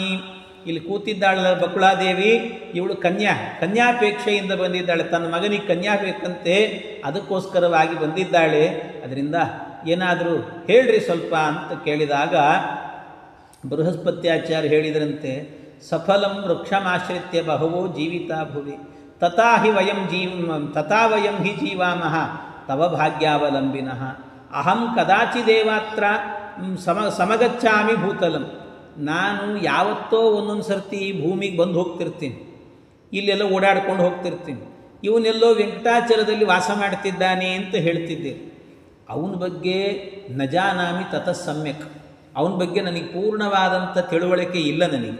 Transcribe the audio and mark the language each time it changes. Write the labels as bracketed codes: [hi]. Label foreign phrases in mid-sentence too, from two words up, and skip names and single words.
[kn] ಇಲ್ಲಿ ಕೂತಿದ್ದಾಳಲ್ಲ ಬಕುಳಾದೇವಿ, ಇವಳು ಕನ್ಯಾಪೇಕ್ಷೆಯಿಂದ ಬಂದಿದ್ದಾಳೆ. ತನ್ನ ಮಗನಿಗೆ ಕನ್ಯಾ ಬೇಕಂತೆ, ಅದಕ್ಕೋಸ್ಕರವಾಗಿ ಬಂದಿದ್ದಾಳೆ. ಅದರಿಂದ ಏನಾದರೂ ಹೇಳ್ರಿ ಸ್ವಲ್ಪ ಅಂತ ಕೇಳಿದಾಗ ಬೃಹಸ್ಪತ್ಯಾಚಾರ್ಯ ಹೇಳಿದ್ರಂತೆ, [sa] ಸಫಲಂ ವೃಕ್ಷಮಾಶ್ರಿತ್ಯ ಬಹವೋ ಜೀವಿತಾ ಭುವಿ ತಥಾ ವಯಂ ಹಿ ಜೀವಾಮಃ ತವ ಭಾಗ್ಯಾವಲಂಬಿನಃ ಅಹಂ ಕದಾಚಿದೇವಾತ್ರ ಸಮಗಚ್ಚಾಮಿ ಭೂತಲಂ. [kn] ನಾನು ಯಾವತ್ತೋ ಒಂದೊಂದು ಸರ್ತಿ ಭೂಮಿಗೆ ಬಂದು ಹೋಗ್ತಿರ್ತೀನಿ, ಇಲ್ಲೆಲ್ಲ ಓಡಾಡ್ಕೊಂಡು ಹೋಗ್ತಿರ್ತೀನಿ. ಇವನೆಲ್ಲೋ ವೆಂಕಟಾಚಲದಲ್ಲಿ ವಾಸ ಮಾಡ್ತಿದ್ದಾನೆ ಅಂತ ಹೇಳ್ತಿದ್ದೆ. ಅವನ ಬಗ್ಗೆ [sa] ನಜಾನಾಮಿ ತತಃ ಸಮ್ಯಕ್, [kn] ಅವನ ಬಗ್ಗೆ ನನಗೆ ಪೂರ್ಣವಾದಂಥ ತಿಳುವಳಿಕೆ ಇಲ್ಲ ನನಗೆ.